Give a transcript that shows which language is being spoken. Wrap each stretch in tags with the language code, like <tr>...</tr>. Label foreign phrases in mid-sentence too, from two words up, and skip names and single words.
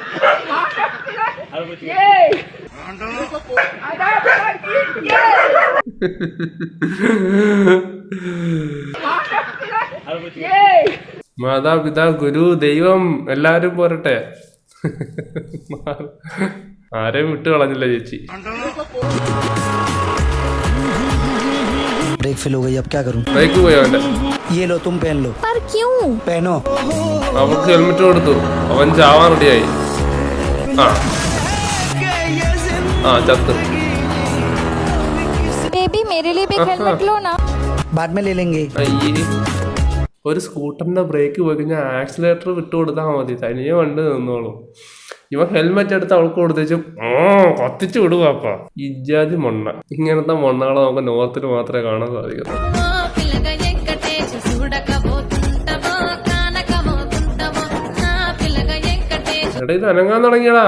<ml>മാതാപിതാ ഗുരു ദൈവം എല്ലാരും പോരട്ടെ. ആരെയും വിട്ടു കളഞ്ഞില്ല ചേച്ചി.</ml> <en>brake fail</en> <hi>हो गई, अब क्या करूं?</hi> <ml>ബ്രേക്ക് പോയോ അവന്റെ?</ml> <hi>ये लो, तुम पहन लो। पर क्यों? पहनो।</hi> <ml>അവർക്ക് ഹെൽമെറ്റ് കൊടുത്തു, അവൻ ചാവാൻ റെഡിയായി. ചത്ത്.</ml> <hi>बेबी मेरे लिए भी हेलमेट लो ना. बाद में ले लेंगे.</hi> <ml>അയ്യേ, ഒരു സ്കൂട്ടറിന്റെ ബ്രേക്ക് പോയി കഴിഞ്ഞാൽ ആക്സിലേറ്റർ വിട്ടു കൊടുത്താൽ മതി, തനിയെ വണ്ടി നിന്നോളും. ഇവൻ ഹെൽമെറ്റ് എടുത്ത് അവൾക്ക് കൊടുത്തേച്ചും കത്തിച്ചു വിടുവാപ്പ. ഇജാതി മൊണ്ണ. ഇങ്ങനത്തെ മൊണ്ണകളെ നമുക്ക് നോർത്തിൽ മാത്രമേ കാണാൻ സാധിക്കൂ. എടാ ഇത് അനങ്ങാൻ തുടങ്ങിയടാ.</ml>